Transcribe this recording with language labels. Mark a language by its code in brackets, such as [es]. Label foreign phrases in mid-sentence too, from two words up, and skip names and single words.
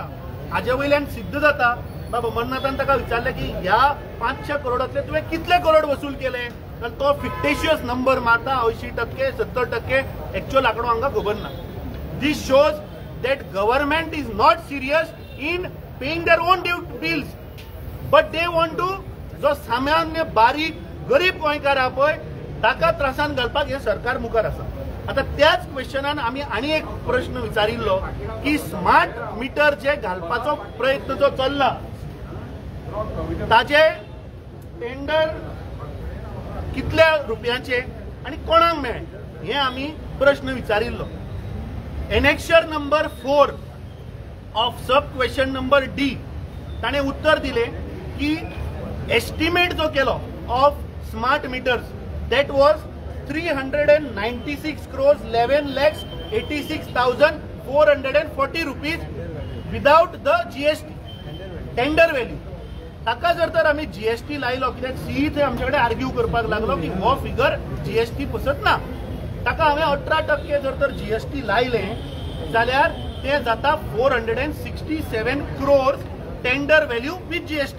[kok] हाजे वयल्यान सिद्ध जाता बाबा मन्नाथान ताका विचारले की ह्या 500 करोडातले तुवें कितले करोड वसूल केले? तर तो [en] fictitious number [kok] मारता 80%, 70%. एक्चुअल आंकडो हांकां खबर ना. [en] This shows that government is not serious in paying their own bills, but they want to [kok] जो सामान्य बारीक गरीब गोंयकार आहा पळय ताका त्रासान घालपाक हे सरकार मुखार आसा. आता त्याच क्वेश्चनान आमी आनी एक प्रश्न विचारिल्लो की [en] smart meter [kok] जे घालपाचो प्रयत्न जो चल्ला ताजे टेंडर कितल्या रुपयाचे आणि कोणाक मेळ्ळे हे आमी प्रश्न विचारिल्लो. [en] Annexure number 4 of sub question number D [kok] ताणें उत्तर दिले की एस्टिमेट जो केलो [en] of smart meters that was 396 crores 11,86,440 rupees without the GST tender value. [kok] ताका जर तर आमी GST लायलो कित्याक सीई थंय आमचे कडेन आर्ग्यू करपाक लागलो की हो फिगर GST पसत ना. ताका हांवें 18% जर तर GST लायले जाल्यार ते जाता 467 crores [en] tender value with GST.